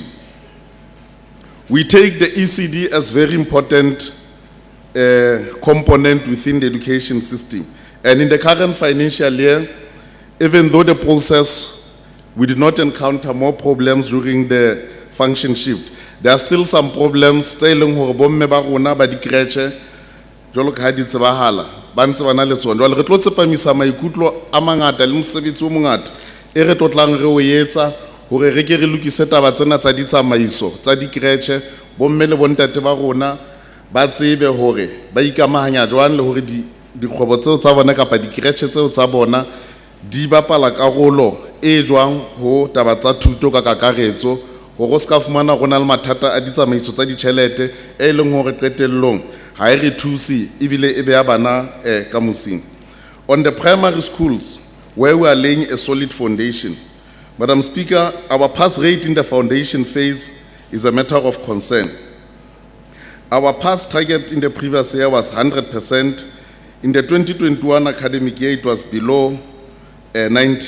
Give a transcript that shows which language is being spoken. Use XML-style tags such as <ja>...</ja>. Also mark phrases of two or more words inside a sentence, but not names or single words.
<en>We take the ECD as very important component within the education system. And in the current financial year, even though the process, we did not encounter more problems during the function shift, there are still some problems. Still,</en> <st>jwalo ka ha di tsebahala ba ntse ba na le tsona jwale re tlo tsepamisa maikutlo a mangata le mosebetsi o mongata e re tlotlang re o etsa hore re ke re lokise taba tsena tsa ditsamaiso tsa dikretche bomme le bontate ba rona ba tsebe hore ba ikamahanya jwang le hore dikgwebo tseo tsa bona kapa dikretche tseo tsa bona di bapala karolo e jwang ho taba tsa thuto ka kakaretso hore ska fumana rona le mathata a ditsamaiso tsa ditjhelete e leng hore qetellong ha re thusi ebile e be ya bana ka mosing.</st> <en>On the primary schools where we are laying a solid foundation, Madam Speaker, our pass rate in the foundation phase is a matter of concern. Our pass target in the previous year was 100%. In the 2021 academic year, it was below 90.</en>